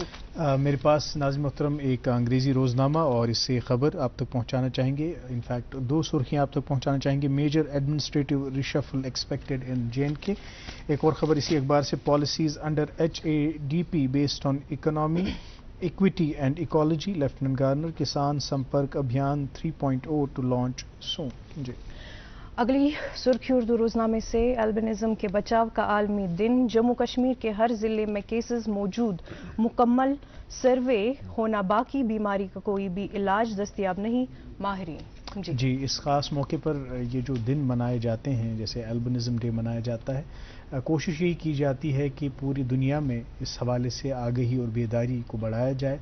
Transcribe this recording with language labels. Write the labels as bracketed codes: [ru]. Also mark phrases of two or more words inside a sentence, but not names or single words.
[ur] میرے پاس ناظرین محترم ایک انگریزی روزنامہ اور اس سے خبر آپ تک پہنچانا چاہیں گے. انفیکٹ 2 سرخیاں آپ تک پہنچانا چاہیں گے. [en] Major administrative reshuffle expected in J&K. [ur] ایک اور خبر اسی اخبار سے، [en] Policies under HADP based on economy equity and ecology. Lieutenant Governor Kisan Sampark Abhiyan 3.0 to launch soon. [ur] جی اگلی سرخی اردو روزنامے سے، البنزم کے بچاؤ کا عالمی دن. جموں کشمیر کے ہر ضلع میں کیسز موجود، مکمل سروے ہونا باقی. بیماری کا کوئی بھی علاج دستیاب نہیں، ماہرین. جی اس خاص موقع پر یہ جو دن منائے جاتے ہیں، جیسے [en] albinism day [ur] منایا جاتا ہے، کوشش یہی کی جاتی ہے کہ پوری دنیا میں اس حوالے سے آگہی اور بیداری کو بڑھایا جائے.